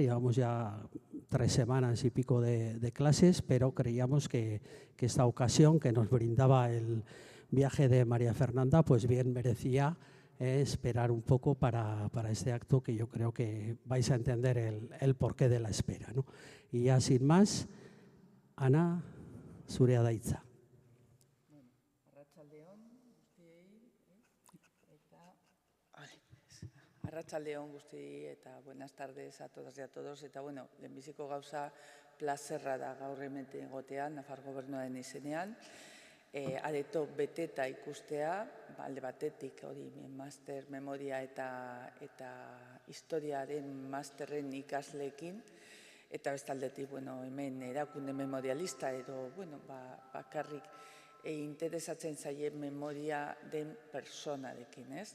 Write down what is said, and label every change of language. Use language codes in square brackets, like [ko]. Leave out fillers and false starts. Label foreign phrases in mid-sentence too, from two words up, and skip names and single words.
[es] Llevamos ya 3 semanas y pico de clases, pero creíamos que esta ocasión que nos brindaba el viaje de María Fernanda, pues bien merecía esperar un poco para este acto, que yo creo que vais a entender el porqué de la espera, ¿no? Y ya sin más, Ana, [eu] zurea da hitza. Arratsaldeon guzti eta [es] buenas tardes a todas y a todos. [eu] Eta bueno, lehenbiziko gauza plazerra da gaur hemen egotea Nafar Gobernuaren izenean. Areto beteta ikustea, alde batetik hori master memoria eta historiaren masterren ikasleekin, eta bestaldetik hemen erakunde memorialista edo bakarrik interesatzen zaien memoria den personarekin, ez?